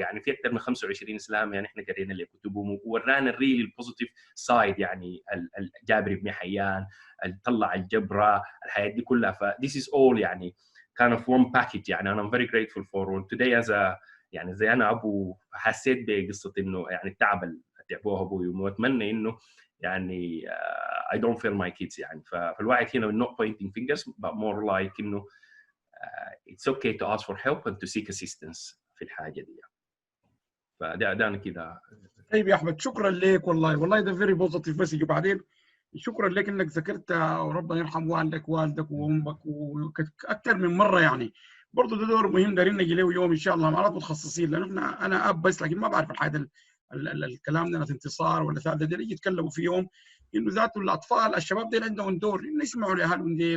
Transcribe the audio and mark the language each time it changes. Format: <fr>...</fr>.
<ar>ويعني في اكثر من 25 اسلام يعني احنا قرينا اللي كتبهم وورانا الريل البوزيتيف سايد يعني الجابر بن حيان طلع الجبره الحياه دي كلها. ف</ar> <en>this is all</en> <ar>يعني</ar> <en>kind of one package</en> <ar>يعني</ar> <en>I'm very grateful for today as a</en> <ar>يعني زي انا ابو حسيت بقصه انه يعني التعب اللي تعبوه ابوي واتمنى انه يعني</ar> <en>I don't fail my kids</en> <ar>يعني. فالواحد هنا</ar> <en>not pointing fingers but more like</en> <ar>انه</ar> <en>it's okay to ask for help and to seek assistance</en> <ar>في الحاجه دي. فده انا كده. طيب يا احمد شكرا لك والله ده فيري بوزيتيف مسج. وبعدين شكرا لك انك ذكرت وربنا يرحم والدك وامك واكثر من مره يعني. برضه ده دور مهم دارين نجي له يوم ان شاء الله مع متخصصين لانه انا اب بس لكن ما بعرف الحاجه الكلام ده ناس انتصار ولا ثالثه دي يجي يتكلموا في يوم انه ذاته الاطفال الشباب دي عندهم دور انه يسمعوا لاهالهم دي.</ar>